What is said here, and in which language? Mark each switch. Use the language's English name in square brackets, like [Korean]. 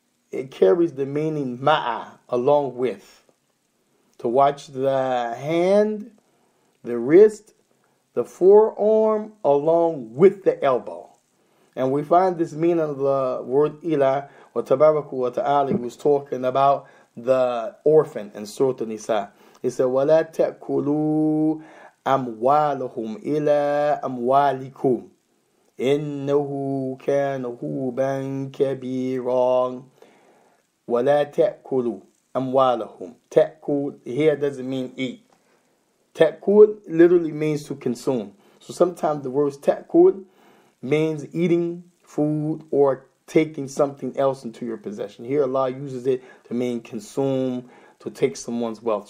[English] It carries the meaning ma'a, along with. To watch the hand, the wrist, the forearm, along with the elbow. And we find this meaning of the word ila, wa tabaraku wa ta'ala was talking about the orphan in Surah An-Nisa. He said, [Arabic] وَلَا تَأْكُلُوا أَمْوَالَهُمْ إِلَىٰ أَمْوَالِكُمْ إِنَّهُ كَانَ هُوبًا كَبِيرًا. وَلَا تَأْكُلُوا أَمْوَالَهُمْ. [English] Ta'kul here doesn't mean eat. Ta'kul literally means to consume. So sometimes the word ta'kul means eating food or taking something else into your possession. Here Allah uses it to mean consume, to take someone's wealth.